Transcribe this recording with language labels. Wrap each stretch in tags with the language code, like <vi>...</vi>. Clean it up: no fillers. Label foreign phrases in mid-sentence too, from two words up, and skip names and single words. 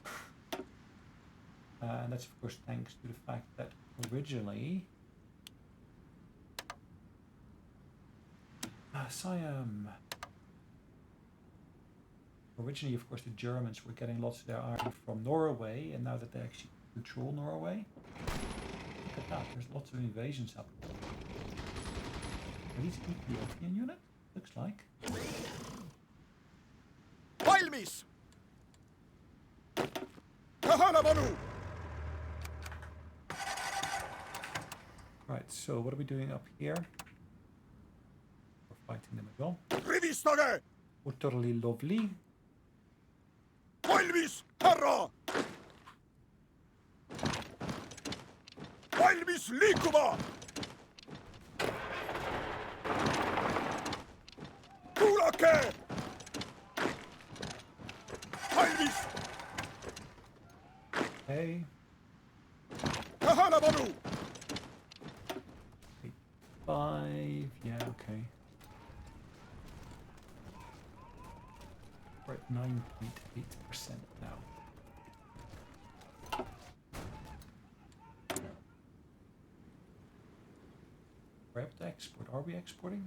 <en>And that's of course thanks to the fact that originally Siam. Originally, of course, the Germans were getting lots of their iron from Norway, and now that they actually control Norway, look at that, there's lots of invasions happening. Are these Ethiopian units? Looks like.</en> <et>Valmis! Tähelepanu!</et> <en>Right, so what are we doing up here? We're fighting them as well.</en> <et>Rivistage!</et> <en>Utterly lovely.</en> <et>Valmis, härra! Valmis liikuma! Kuulake! Valmis!</et> <en>Hey.</en> <et>Tähelepanu!</et> <en>5, yeah, okay. We're at 9.8% now. We're able to export. Are we exporting?</en>